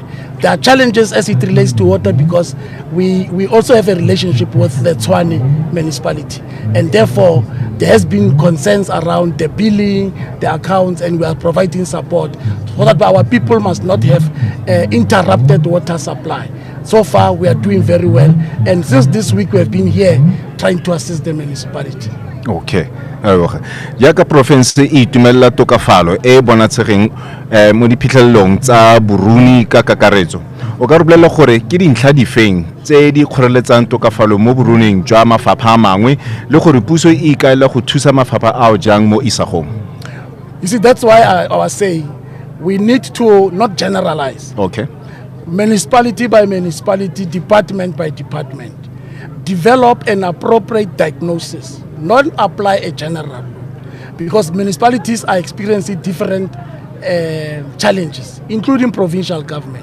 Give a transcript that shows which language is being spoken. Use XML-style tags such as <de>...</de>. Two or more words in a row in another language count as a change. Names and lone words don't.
<en>There are challenges as it relates to water because we also have a relationship with the Tshwane municipality, and therefore there has been concerns around the billing, the accounts, and we are providing support so that our people must not have interrupted water supply. So far we are doing very well, and since this week we have been here trying to assist the municipality. Okay.</en> <tn>Yaka province e itumella tokafalo e bonatshegeng mo diphitlhelelong tsa Buruni ka kakaretso. O ka re bolela gore ke dintlha difeng tse di kgoreletsang tokafalo mo Buruning jwa mafapha a mangwe le gore puso e ikaela go thusa mafapha ao jang mo isagong?</tn> <en>You see, that's why I was saying we need to not generalize. Okay. Municipality by municipality, department by department, develop an appropriate diagnosis, not apply a general, because municipalities are experiencing different challenges, including provincial government.</en>